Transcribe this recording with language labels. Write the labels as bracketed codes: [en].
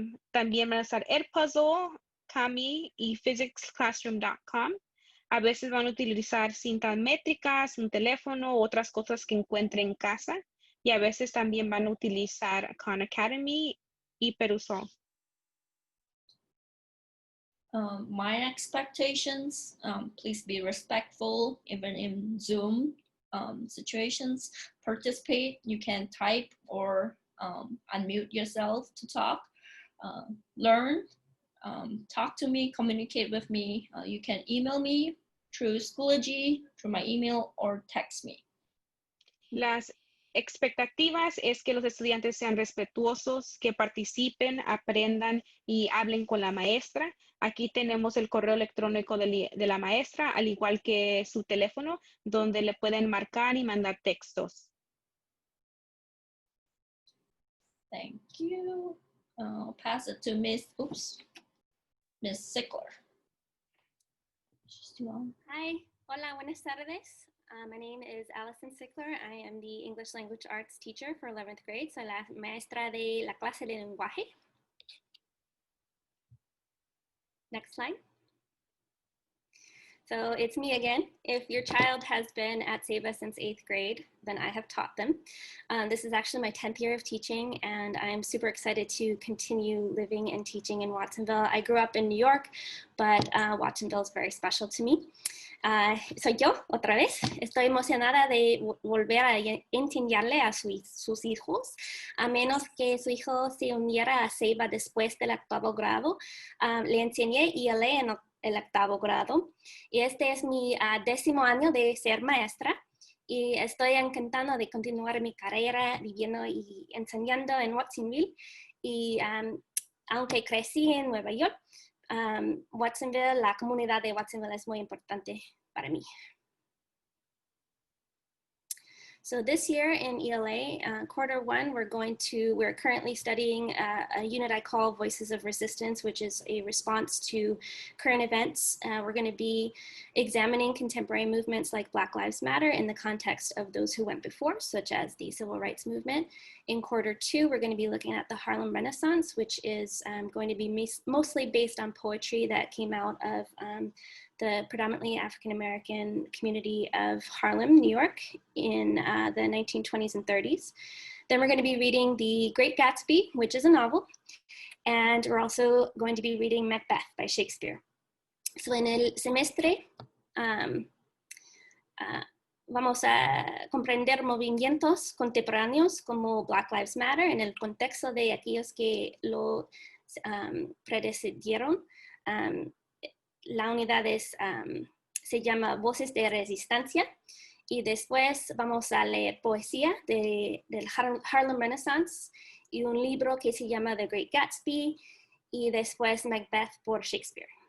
[es] También van a estar Edpuzzle, Kami y physicsclassroom.com. A veces van a utilizar cintas métricas, un teléfono u otras cosas que encuentren en casa. Y a veces también van a utilizar Khan Academy y Perusol. [en] My expectations, please be respectful, even in Zoom situations. Participate, you can type or unmute yourself to talk. Learn, talk to me, communicate with me. You can email me through Schoology, through my email, or text me. [es] Las expectativas es que los estudiantes sean respetuosos, que participen, aprendan y hablen con la maestra. Aquí tenemos el correo electrónico de la maestra, al igual que su teléfono, donde le pueden marcar y mandar textos. [en] Thank you. I'll pass it to Miss Sickler. She's too long. Hi, [es] hola, buenas tardes. [en] My name is Allison Sickler. I am the English Language Arts teacher for 11th grade. [es] Soy la maestra de la clase de lenguaje. [en] Next slide. So it's me again. If your child has been at Ceiba since 8th grade, then I have taught them. This is actually my 10th year of teaching, and I'm super excited to continue living and teaching in Watsonville. I grew up in New York, but Watsonville is very special to me. [es] Soy yo, otra vez. Estoy emocionada de volver a enseñarle a sus hijos, a menos que su hijo se uniera a Ceiba después del 8º grado. Le enseñé ELA en el 8º grado, y este es mi 10º año de ser maestra, y estoy encantada de continuar mi carrera viviendo y enseñando en Watsonville. Y aunque crecí en Nueva York, Watsonville, la comunidad de Watsonville es muy importante para mí. [en] So this year in ELA, quarter 1, we're currently studying a unit I call Voices of Resistance, which is a response to current events. We're going to be examining contemporary movements like Black Lives Matter in the context of those who went before, such as the Civil Rights Movement. In quarter 2, we're going to be looking at the Harlem Renaissance, which is going to be mostly based on poetry that came out of the predominantly African-American community of Harlem, New York in the 1920s and 30s. Then we're going to be reading The Great Gatsby, which is a novel, and we're also going to be reading Macbeth by Shakespeare. [es] So en el semestre, vamos a comprender movimientos contemporáneos como Black Lives Matter en el contexto de aquellos que lo predecedieron. La unidad se llama Voces de Resistencia, y después vamos a leer poesía del Harlem Renaissance y un libro que se llama The Great Gatsby, y después Macbeth por Shakespeare.